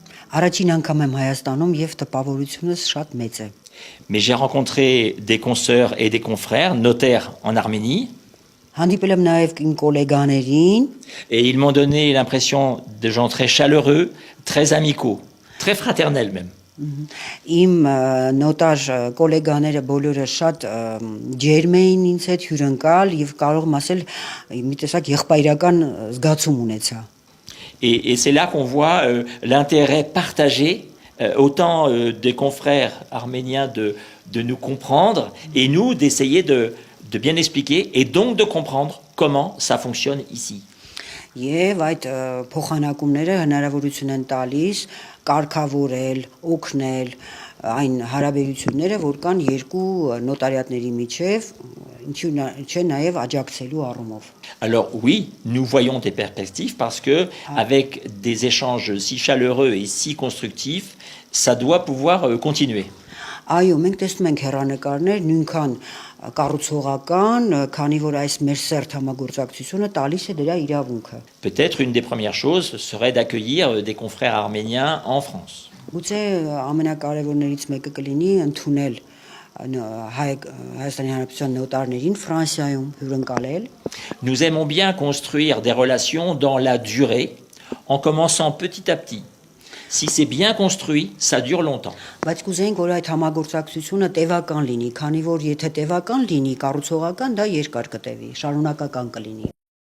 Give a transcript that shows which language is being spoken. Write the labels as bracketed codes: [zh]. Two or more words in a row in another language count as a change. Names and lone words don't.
[fr] Mais j'ai rencontré des consoeurs et des confrères, notaires en Arménie. Et ils m'ont donné l'impression de gens très chaleureux, très amicaux, très fraternels même. [hy] Իմ նոտար գոլեգաները բոլորը շատ ջերմ էին ինձ հետ հյուրընկալ եւ կարող եմ ասել մի տեսակ եղբայրական զգացում ունեցա. [fr] Et c'est là qu'on voit l'intérêt partagé autant des confrères arméniens de nous comprendre et nous d'essayer de bien expliquer et donc de comprendre comment ça fonctionne ici. [hy] Եվ այդ փոխանակումները հնարավորություն են տալիս կարգավորել, օգնել այն հարաբերությունները, որ կան երկու նոտարիատների միջև, ինչու չէ նաև աջակցելու առումով. [fr] Alors oui, nous voyons des perspectives parce que avec des échanges si chaleureux et si constructifs, ça doit pouvoir continuer. [hy] Այո, մենք տեսնում ենք հեռանկարներ նույնքան կառուցողական, քանի որ այս մեր սերտ համագործակցությունը տալիս է դրա իրավունքը. [fr] Peut-être une des premières choses serait d'accueillir des confrères arméniens en France. [hy] Գուցե ամենակարևորներից մեկը կլինի ընդունել Հայաստանի Հանրապետության նոտարներին Ֆրանսիայում հյուրընկալել. [fr] Nous aimons bien construire des relations dans la durée en commençant petit à petit. Si c'est bien construit, ça dure longtemps. [hy] Բայց կուզեինք որ այդ համագործակցությունը տևական լինի, քանի որ եթե տևական լինի, կառուցողական դա երկար կտևի, շարունակական կլինի.